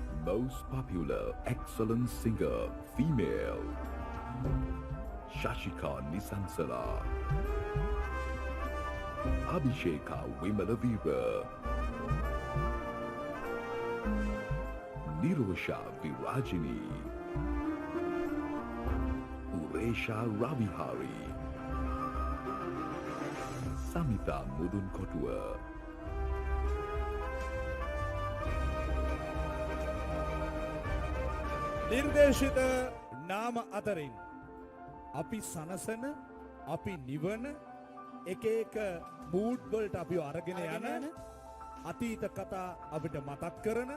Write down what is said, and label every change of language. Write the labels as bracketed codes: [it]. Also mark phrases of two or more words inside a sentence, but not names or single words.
[en] Most popular excellent singer female Shashika Nisansala Abhisheka Wimalaviva Nirosha Virajini Uresha Ravihari Samita Mudunkotua [si] නිර්දේශිත නාම අතරින් අපි සනසන අපි නිවන එක එක මූඩ් වලට අපි අරගෙන යන අතීත කතා අපිට මතක් කරන